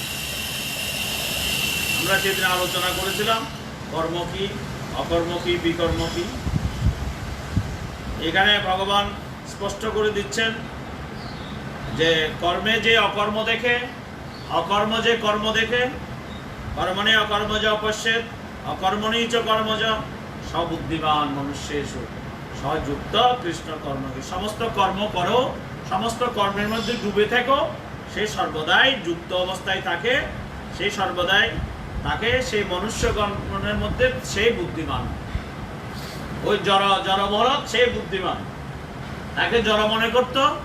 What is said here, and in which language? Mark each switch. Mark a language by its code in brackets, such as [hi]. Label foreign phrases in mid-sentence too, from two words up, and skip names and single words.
[bn] আমরা সেদিন আলোচনা করেছিলাম কর্ম কি, অকর্ম কি, বিকর্ম কি। এখানে ভগবান স্পষ্ট করে দিচ্ছেন যে কর্মে যে অকর্ম দেখে, অকর্ম যে কর্ম দেখে, [sa] কর্মণি অকর্ম যা পশ্যেৎ অকর্মণি চ কর্মজ সবুদ্ধিমান মনুষ্যেষু সযুক্ত কৃষ্ণ কর্মকে। [bn] সমস্ত কর্ম করো, সমস্ত কর্মের মধ্যে ডুবে থেকো, সে সর্বদাই যুক্ত অবস্থায় থাকে, সেই সর্বদাই তাকে সেই মনুষ্যগণের মধ্যে সেই বুদ্ধিমান। ওই জড়ভরত সেই বুদ্ধিমান, তাকে জড় মনে করত।